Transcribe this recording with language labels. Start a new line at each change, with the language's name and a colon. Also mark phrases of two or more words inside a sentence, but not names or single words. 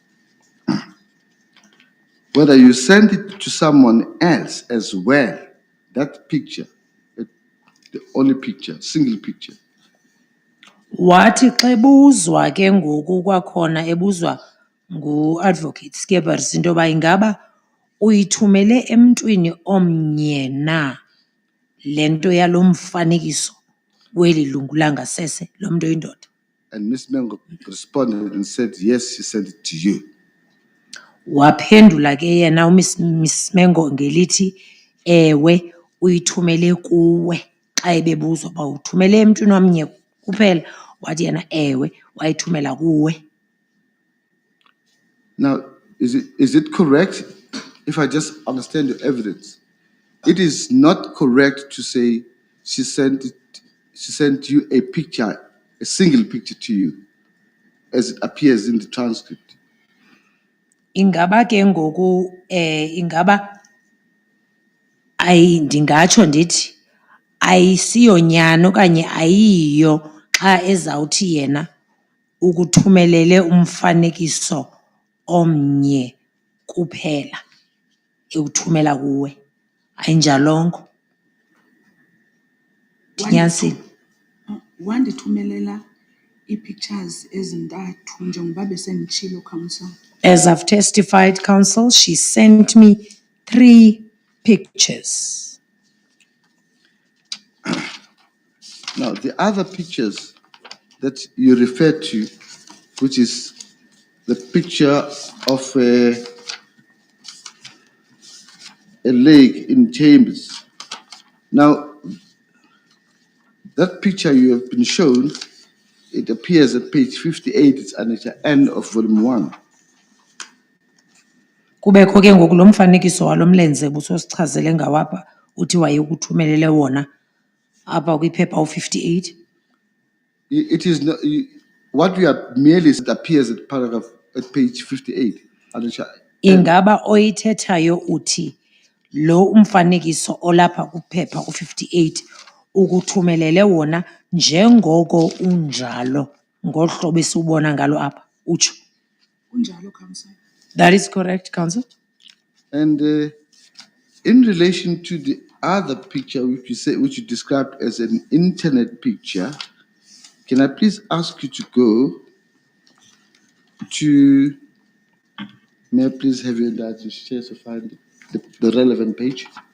English: whether you sent it to someone else as well, that picture, the only picture, single picture.
Xhosa: Wathi xa ebuzwa ke ngoku kwakhona ebuzwa ngu-advocate Skeppers into yoba ingaba uyithumele emntwini omnye na le nto yalo mfanekiso weli lungu langasese lomntu oyindoda.
English: And Miss Mengo responded and said, yes, she sent it to you.
Xhosa: Waphendula ke yena Miss Mengo ngelithi ewe uyithumele kuwe xa ebebuzwa uba uthumele emntwini omnye kuphela wathi yena ewe wayithumela kuwe.
English: Now, is it correct, if I just understand your evidence, it is not correct to say she sent you a picture, a single picture to you, as it appears in the transcript?
Xhosa: Ingaba ke ngoku ingaba ndingatsho ndithi ayisiyonyani okanye ayiyo xa ezawuthi yena ukuthumelele umfanekiso omnye kuphela ewuthumela kuwe. Ayinjalongo. Ndinyanisile. Wandithumelela ii-pictures ezintathu njengoba besenditshilo, counsel.
English: As I've testified, counsel, she sent me 3 pictures. Now, the other pictures that you refer to, which is the picture of a lake in Chambers. Now, that picture you have been shown, it appears at page 58, it's at the end of volume 1.
Xhosa: Kubekho ke ngoku lo mfanekiso walo mlenze busosichazele ngawapha uthi wayekuthumelele wona apha kwiphepha u58.
English: It is not, what we are merely it appears at paragraph at page 58. At the
Xhosa: Ingaba oyithethayo uthi lo umfanekiso olapha kuphepha u58 ukuthumelele wona njengoko unjalo ngohlobo esubona ngalo apha utsho. Kunjalo,
English: Council. That is correct, Council. And in relation to the other picture which you described as an internet picture, can I please ask you to go to, may I please have your data to share to find the relevant page?